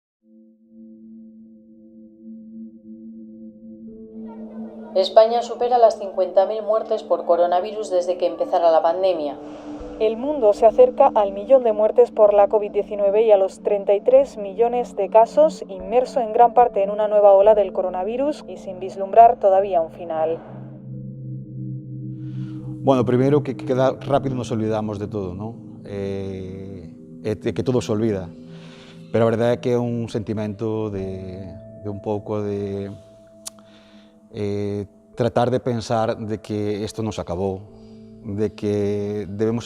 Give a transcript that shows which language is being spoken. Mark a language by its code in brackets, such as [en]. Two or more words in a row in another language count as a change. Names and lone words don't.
[es] España supera las 50.000 muertes por coronavirus desde que empezara la pandemia. El mundo se acerca al 1.000.000 de muertes por la COVID-19 y a los 33 millones de casos, inmerso en gran parte en una nueva ola del coronavirus y sin vislumbrar todavía un final. [gl] Bueno, primeiro que rápido [es] nos olvidamos de todo, [gl] non? [es] Que todo se olvida. [gl] Pero a verdade é que é un sentimento de un pouco de tratar de pensar de que isto non se acabou, de que debemos